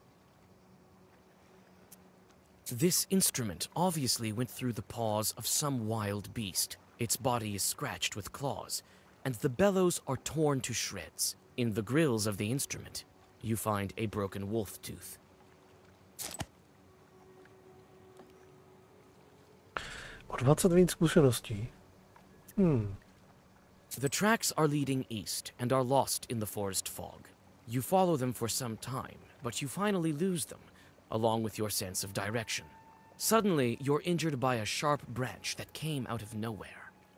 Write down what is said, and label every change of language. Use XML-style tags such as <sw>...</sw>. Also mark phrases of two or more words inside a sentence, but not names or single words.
<en>This instrument obviously went through the paws of some wild beast. Its body is scratched with claws, and the bellows are torn to shreds. In the grills of the instrument, you find a broken wolf tooth.</en> <cs>O 20 víc zkušeností.</cs> <en>The tracks are leading east and are lost in the forest fog. You follow them for some time, but you finally lose them, along with your sense of direction. Suddenly, you're injured by a sharp branch that came out of nowhere.</en>